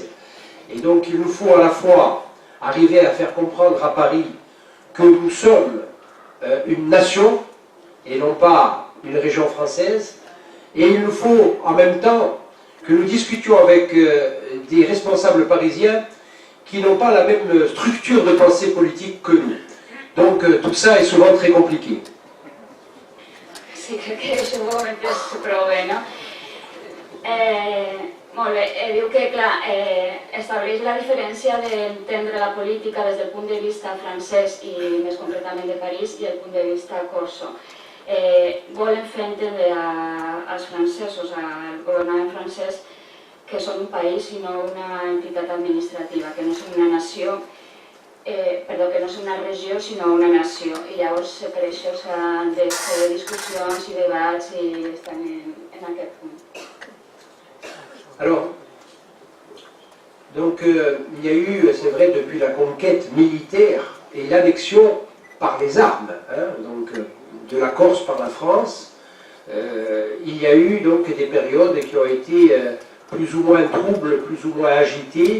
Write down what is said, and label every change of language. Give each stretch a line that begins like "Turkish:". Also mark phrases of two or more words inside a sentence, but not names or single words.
French: Et donc il nous faut à la fois arriver à faire comprendre à Paris que nous sommes une nation et non pas une région française, et il nous faut en même temps que nous discutions avec des responsables parisiens qui n'ont pas la même structure de pensée politique que nous. Donc tout ça est souvent très compliqué.
Catalan: Sí, crec que això ho hem entès prou bé, no? Molt bé, diu que, clar, estableix la diferència d'entendre la política des del punt de vista francès i més concretament de París i el punt de vista corso. Volen fer entendre als francesos, al governament francès, que són un país i no una entitat administrativa, que no són una nació, que no és una regió sinó una nació, i llavors per això s'han de fer discussions i debats i estan en aquest punt.
French: Alors, donc il y a eu, c'est vrai, depuis la conquête militaire et l'annexion par les armes, donc de la Corse par la France, il y a eu donc des périodes qui ont été plus ou moins troubles, plus ou moins agitées.